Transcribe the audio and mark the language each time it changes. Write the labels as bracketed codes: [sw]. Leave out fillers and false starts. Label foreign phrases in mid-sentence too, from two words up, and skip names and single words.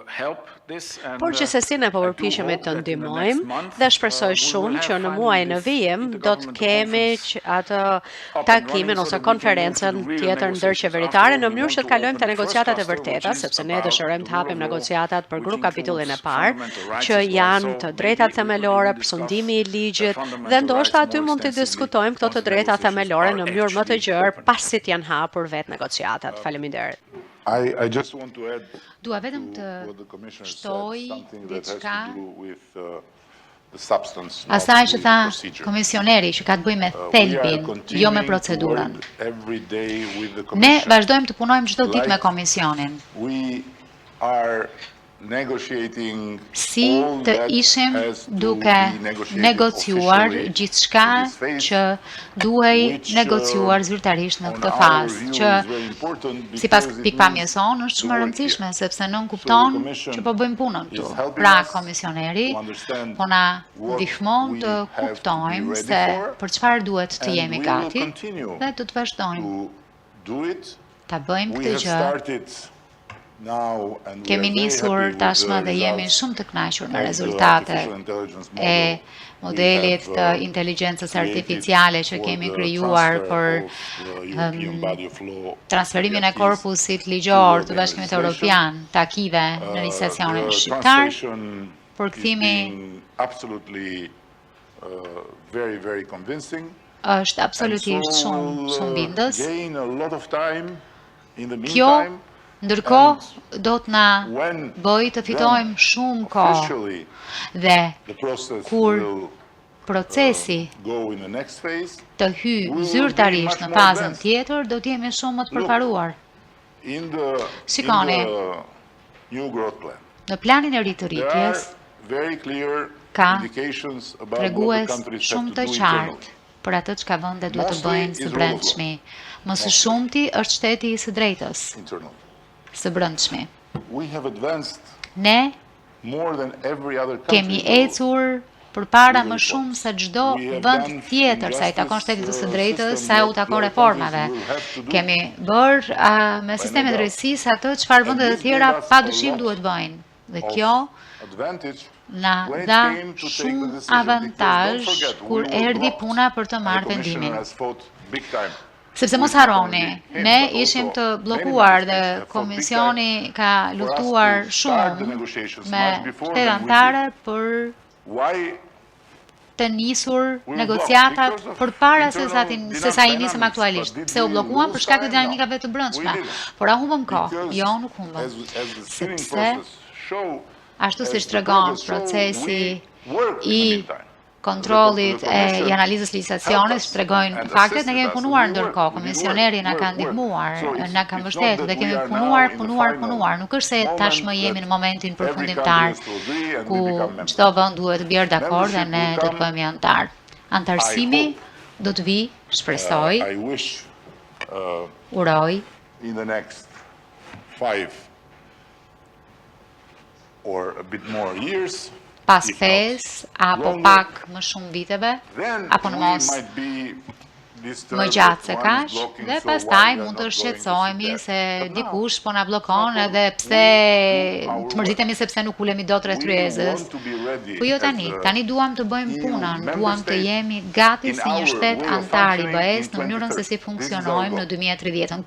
[sq] Por që se si ne po përpiqemi të ndihmojmë dhe shpresoj shumë që në muajin e vijim do të kemi atë takimin ose konferencën tjetër ndërqeveritare në mënyrë që të kalojmë te negociatat e vërteta, sepse ne dëshirojmë të hapim negociatat për grup kapitullin e parë, që janë të drejtat themelore, përfundimi i ligjit dhe ndoshta aty mund të diskutojmë këto të drejta themelore në mënyrë më të gjerë pasi të janë hapur vetë negociatat. Faleminderit. [en] I just want to add [sq] Dua vetëm të [en] what the Commissioner said, [sq] shtoj [en] something that has [sq] diçka [en] to do with the substance, not [sq] asaj që [en] with [sq] tha [en] the procedure. [sq] komisioneri që ka të bëjë me [en] We are [sq] thelbin, [en] continuing [sq] jo me [en] to [sq] procedurën. [en] work every day with the [sq] Ne [en] Commission. [sq] vazhdojmë të punojmë çdo ditë me [en] Like [sq] komisionin. [en] We are negotiating [sq] Si [en] all [sq] të [en] that [sq] ishim [en] has to [sq] duke [en] be negotiated [sq] negociuar [en] officially [sq] gjithçka [en] in this phase, [sq] që duhej [en] which, [sq] negociuar zyrtarisht në [en] on [sq] këtë [en] our [sq] fazë, [en] view [sq] që [en] is very important [sq] sipas [en] because it [sq] pikpamjes [en] means [sq] sonë është shumë e [en] the work [sq] rëndësishme [en] here. [sq] sepse nën [en] So [sq] kupton [en] the Commission [sq] që po bëjmë punën [en] is [sq] këtu. [en] helping [sq] Pra [en] us [sq] komisioneri [en] to understand [sq] po na [en] what [sq] ndihmon [en] we [sq] të [en] have to be [sq] kuptojmë [en] ready [sq] se [en] for, [sq] për çfarë duhet të [en] and [sq] jemi [en] we will [sq] gati [en] continue [sq] dhe do të vazhdojmë [en] to do it. [sq] ta bëjmë [en] We [sq] këtë [en] have [sq] gjë. [en] started now and we [sq] Kemi [en] are very [sq] nisur [en] happy with [sq] tashmë [en] the [sq] dhe jemi [en] results [sq] shumë të kënaqur me [en] of the [sq] rezultatet [en] artificial intelligence [sq] e [en] model. [sq] modelit [en] We [sq] të [en] have, [sq] inteligjencës [en] created [sq] artificiale që [en] for [sq] kemi [en] the [sq] krijuar [en] transfer [sq] për [en] of the European body of law [sq] transferimin e [en] activities [sq] korpusit ligjor [en] to the [sq] të Bashkimit [en] organization. [sq] Evropian të akive në legislacionin [en] The [sq] shqiptar. [en] translation [sq] Përkthimi [en] is being absolutely very, very convincing. [sq] është [en] And [sq] absolutisht [en] so [sq] shumë [en] we'll, [sq] bindës. [en] gain a lot of time in the [sq] Kjo [en] meantime. [sq] ndërkohë do të na [en] When [sq] bëj të fitojmë [en] then [sq] shumë kohë [en] officially [sq] dhe [en] the process [sq] kur [en] will [sq] procesi [en] go in the next phase, [sq] të hy [en] we will [sq] zyrtarisht [en] be [sq] në [en] much more [sq] fazën [en] advanced. [sq] tjetër, do të jemi shumë më të [en] Look, [sq] përparuar. [en] in the [sq] Shikoni. [en] new growth plan. [sq] Në planin e ri të [en] There are [sq] rritjes [en] very clear [sq] ka [en] indications about what the [sq] tregues [en] countries have [sq] shumë [en] to [sq] të [en] do [sq] qartë [en] internally. [sq] për atë çka vendet duhet të [en] Mostly [sq] bëjnë [en] is [sq] së [en] rule of [sq] brendshmi. Më së shumti është shteti i së drejtës, [en] Internally. [sq] së brendshmi. [en] We have advanced [sq] Ne [en] more than every other country. [sq] kemi [en] in the world. [sq] ecur përpara më shumë se çdo [en] We have [sq] vend [en] done [sq] tjetër sa i takon [en] injustice, [sq] shtetit të së drejtës, [en] system [sq] sa u [en] what [sq] takon [en] the [sq] reformave. [en] countries will have to do. [sq] Kemi bërë me sistemet [en] doubt. [sq] drejtësisë atë çfarë vendet e [en] this [sq] tjera [en] gave us [sq] pa [en] a [sq] dyshim [en] lot [sq] duhet bëjnë. Dhe [en] of [sq] kjo [en] advantage [sq] na [en] when it [sq] dha [en] came to take the [sq] shumë [en] decision, [sq] avantazh [en] because don't forget, [sq] kur [en] we were [sq] erdhi [en] blocked, [sq] puna për të [en] and [sq] marrë [en] the Commissioner [sq] vendimin. [en] has fought big time. [sq] Sepse mos [en] with not [sq] harroni, [en] only him, [sq] ne [en] but [sq] ishim [en] also [sq] të [en] many [sq] bllokuar [en] member [sq] dhe [en] states have fought big [sq] komisioni [en] time [sq] ka [en] for us [sq] luftuar [en] to start the [sq] shumë [en] negotiations [sq] me [en] much before [sq] shtetë [en] than we [sq] anëtare [en] did. [sq] për [en] Why [sq] të nisur [en] were [sq] negociatat [en] blocked? Because of [sq] përpara se [en] internal [sq] se sa i nisëm [en] dynamics, [sq] aktualisht. [en] but did [sq] Pse u [en] we [sq] bllokuan [en] lose [sq] për shkak të [en] time? [sq] dinamikave të brendshme. [en] We didn't. [sq] Por a humbëm kohë? [en] Because [sq] Jo, nuk humbëm. [en] as the steering [sq] Sepse [en] process show, [sq] ashtu [en] as [sq] siç [en] the [sq] tregon [en] progress show, [sq] procesi [en] we worked in the [sq] i [en] meantime. [sq] kontrollit e analizës licitacionit shpjegojnë faktet, ne kemi punuar ndërkohë, komisioneri na ka ndihmuar, na ka mbështetur dhe kemi punuar. Nuk është se tashmë jemi në momentin përfundimtar ku çdo vend duhet të bjerë dakord dhe ne do të bëhemi antar. Antarësimi do të vi, shpresoj, uroj [en] in the next 5 or a bit more years, [sq] pas 5 apo pak më shumë viteve, apo në mos më gjatë se kaq, dhe pastaj mund të shqetësohemi se dikush po na bllokon edhe pse të mërzitemi sepse nuk ulemi dot rreth kryezës. Po jo tani duam të bëjmë punën, duam të jemi gati si një shtet antar i BE-s në mënyrën se si funksionojmë në 2030.